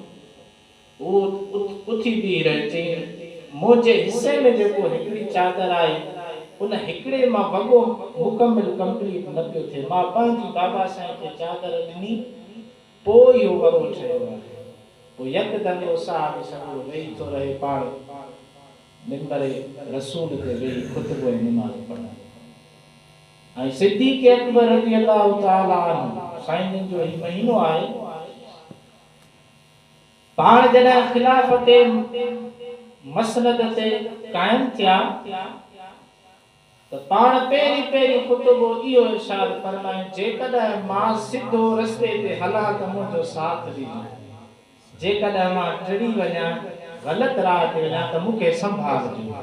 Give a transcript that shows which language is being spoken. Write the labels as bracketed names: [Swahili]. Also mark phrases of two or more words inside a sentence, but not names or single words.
[Sindhi] उहो उथी बीह रहे चई मुंहिंजे हिसे में जेको हिकिड़ी चादर आहे उन हिकिड़े मां वॻो मुकमिल कंप्लीट न पियो थिए। मां पंहिंजी बाबा साईं खे चादर ॾिनी पोइ इहो वॻो ठहियो आहे। पोइ यकदमि इहो साहब सॻो वेही थो रहे पाण मिंबर रसूल ते वेही ख़ुतबो ऐं निमाज़ पढ़ण ऐं सिद्दीक़ अकबर [Arabic] رضي الله تعالى عنه [Sindhi] साईं जन जो ही महीनो आहे। पाण जॾहिं खिलाफ़त मसनद ते कायम थिया त पाण पहिरीं ख़ुतबो इहो इरशाद फरमाए जेकॾहिं मां सिधो रस्ते ते हलां त मुंहिंजो साथ ॾिजो, जेकॾहिं मां टिड़ी वञा ग़लति राह ते वञा त मूंखे संभालजो।